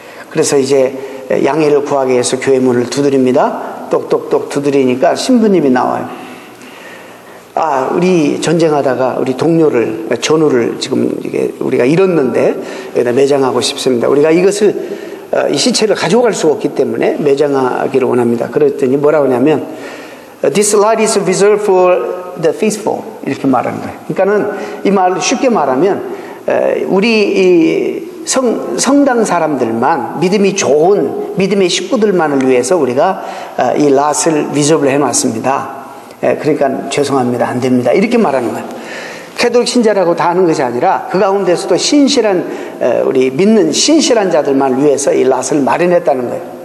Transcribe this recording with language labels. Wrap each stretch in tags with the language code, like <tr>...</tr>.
<ko>그래서 이제 양해를 구하기 위해서 교회 문을 두드립니다. 똑똑똑 두드리니까 신부님이 나와요. 우리 전쟁하다가 우리 동료를, 전우를 지금 이게 우리가 잃었는데 여기다 매장하고 싶습니다. 우리가 이것을, 이 시체를 가져갈 수가 없기 때문에 매장하기를 원합니다. 그랬더니 뭐라고 하냐면,</ko> <en>This lot is reserved for the faithful.</en> <ko>이렇게 말하는 거예요. 그러니까는 이 말을 쉽게 말하면, 우리 이 성당 사람들만, 믿음이 좋은 믿음의 식구들만을 위해서 우리가 이 랏을 리저브를 해놨습니다. 그러니까 죄송합니다, 안 됩니다, 이렇게 말하는 거예요. 캐톨릭 신자라고 다 하는 것이 아니라 그 가운데서도 신실한, 우리 믿는 신실한 자들만 위해서 이 랏을 마련했다는 거예요.</ko>